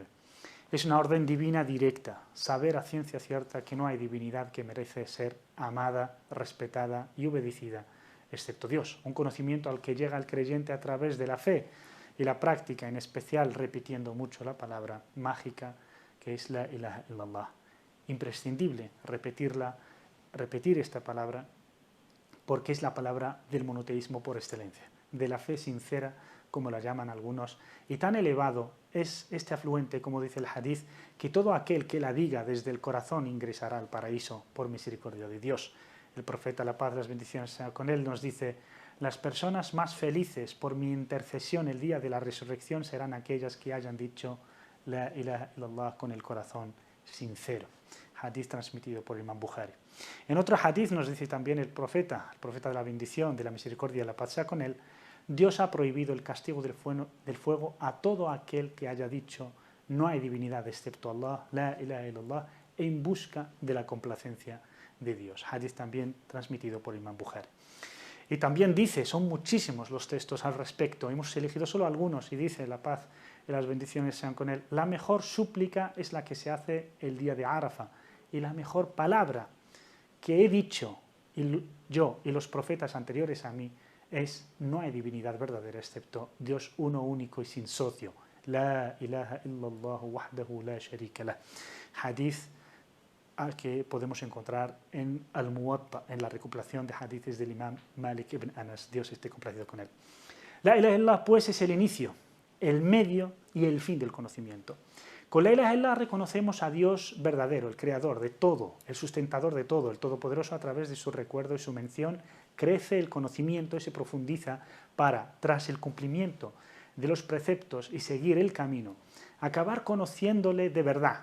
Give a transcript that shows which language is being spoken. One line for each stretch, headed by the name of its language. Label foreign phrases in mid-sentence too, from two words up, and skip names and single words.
Spanish: Es una orden divina directa, saber a ciencia cierta que no hay divinidad que merece ser amada, respetada y obedecida, excepto Dios. Un conocimiento al que llega el creyente a través de la fe y la práctica, en especial repitiendo mucho la palabra mágica que es
Arabic: لا إله إلا الله.
Spanish: Imprescindible repetir esta palabra, porque es la palabra del monoteísmo por excelencia, de la fe sincera, como la llaman algunos, y tan elevado es este afluente, como dice el hadith, que todo aquel que la diga desde el corazón ingresará al paraíso por misericordia de Dios. El profeta, la paz, las bendiciones sean con él, nos dice: las personas más felices por mi intercesión el día de la resurrección serán aquellas que hayan dicho
Arabic: لا إله إلا الله
Spanish: con el corazón sincero. Hadith transmitido por el Imam Bukhari. En otro hadith nos dice también el profeta de la bendición, de la misericordia y la paz sea con él: Dios ha prohibido el castigo del fuego a todo aquel que haya dicho no hay divinidad excepto Allah,
Arabic: لا إله إلا الله,
Spanish: en busca de la complacencia de Dios. Hadith también transmitido por el Imam Bukhari. Y también dice, son muchísimos los textos al respecto, hemos elegido solo algunos, y dice: la paz y las bendiciones sean con él, la mejor súplica es la que se hace el día de Arafa, y la mejor palabra que he dicho yo y los profetas anteriores a mí es: no hay divinidad verdadera excepto Dios uno, único y sin socio.
Arabic: لا إله إلا الله وحده لا شريك له.
Spanish: Hadith que podemos encontrar en Al-Muwatta, en la recopilación de hadiths del Imam Malik ibn Anas, Dios esté complacido con él.
Arabic: لا إله إلا الله,
Spanish: pues, es el inicio, el medio y el fin del conocimiento. Con
Arabic: لا إله إلا الله
Spanish: reconocemos a Dios verdadero, el creador de todo, el sustentador de todo, el todopoderoso. A través de su recuerdo y su mención crece el conocimiento y se profundiza para, tras el cumplimiento de los preceptos y seguir el camino, acabar conociéndole de verdad.